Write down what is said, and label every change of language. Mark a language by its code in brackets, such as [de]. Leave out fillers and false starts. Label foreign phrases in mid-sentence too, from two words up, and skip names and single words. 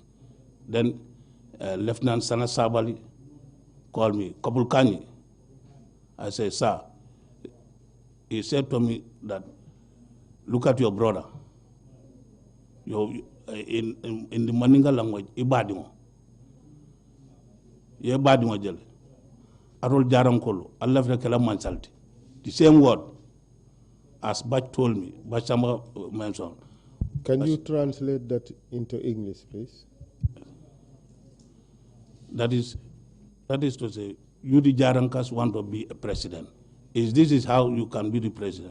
[en] Then Lieutenant Sana Sabali called me, Kabulkani. I said, sir, he said to me that, look at your brother. In the Maninga language, [man] Ibadimo. Ye Badimo jele. Arol Jarankolo, Allah Frekela Mansalti. [en] The same word as Bach told me, Bachama mentioned. Can you translate that into English, please? That is to say, you the Jarankas want to be a president. This is how you can be the president.